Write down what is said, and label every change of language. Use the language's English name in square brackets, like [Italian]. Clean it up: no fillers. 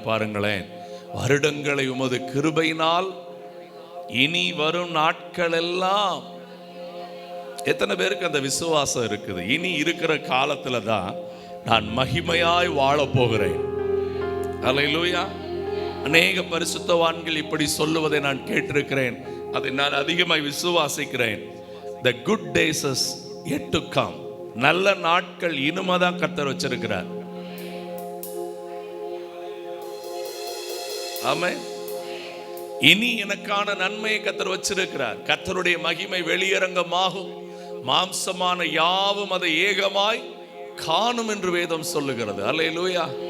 [Tamil] பாருங்களேன், வருடங்களை உமது கிருபையினால் இனி வரும் நாட்கள் எல்லாம். எத்தனை பேருக்கு அந்த விசுவாசம் இருக்குது? இனி இருக்கிற காலத்துல தான் நான் மகிமையாய் வாழ போகிறேன். அல்லேலூயா. அநேக பரிசுத்தவான்கள் இப்படி சொல்லுவதை நான் கேட்டிருக்கிறேன். அதை நான் அதிகமாய் விசுவாசிக்கிறேன். [English] The good days is yet to come. [Tamil] நல்ல நாட்கள் இனிமேதான் கர்த்தர் வச்சிருக்கிறார். ஆமென். இனி எனக்கான நன்மையை கர்த்தர் வச்சிருக்கிறார். கர்த்தருடைய மகிமை வெளியரங்கமாகும், மாம்சமான யாவும் அதை ஏகமாய் காணும் என்று வேதம் சொல்லுகிறது. அல்லேலூயா.